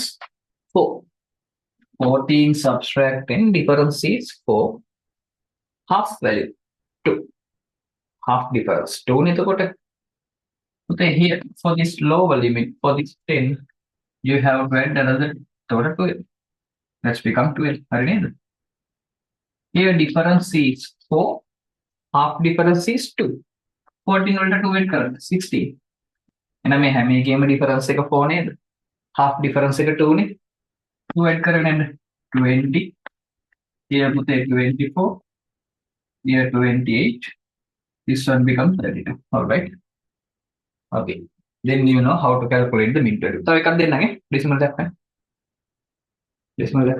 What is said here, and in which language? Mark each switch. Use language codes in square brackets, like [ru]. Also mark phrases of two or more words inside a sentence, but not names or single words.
[en] 4. 14 subtract 10. Difference is 4. Half value 2. Half difference 2 එතකොට okay, here for this lower limit for this 10 you have to add another total 12. Let's become 12. [si] හරි නේද? [en] Here difference is 4. Half difference is 2. [si] 14 වලට 2 add කරන්න 16. එහෙනම් මේ හැම එකේම difference එක 4 නේද? [en] Half difference [si] එක 2 නේ. 2 add කරගෙන 20. Here පුතේ 24. [en] Here 28. This one becomes 32. All right. Okay. Then you know how to calculate the mid value. So I can then decimal that one.